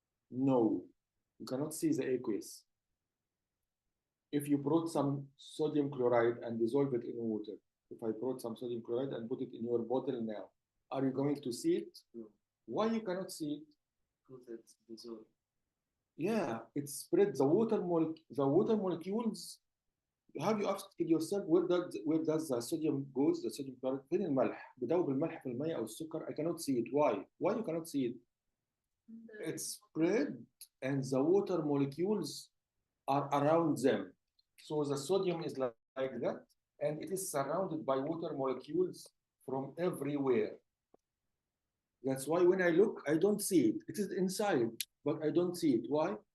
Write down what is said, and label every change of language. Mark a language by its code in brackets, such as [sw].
[en] No, you cannot see the aqueous. If you brought some sodium chloride and dissolve it in water, if I brought some sodium chloride and put it in your bottle now, are you going to see it? No. Why you cannot see it? Because it's dissolved. Yeah, it spread the water molecules. Have you asked yourself where does the sodium goes? The sodium chloride [ar] فين الملح؟ بدوب الملح في المية أو السكر. [en] I cannot see it. Why? Why you cannot see it? It's spread and the water molecules are around them. So the sodium is like that, and it is surrounded by water molecules from everywhere. That's why when I look, I don't see it. It is inside, but I don't see it. Why?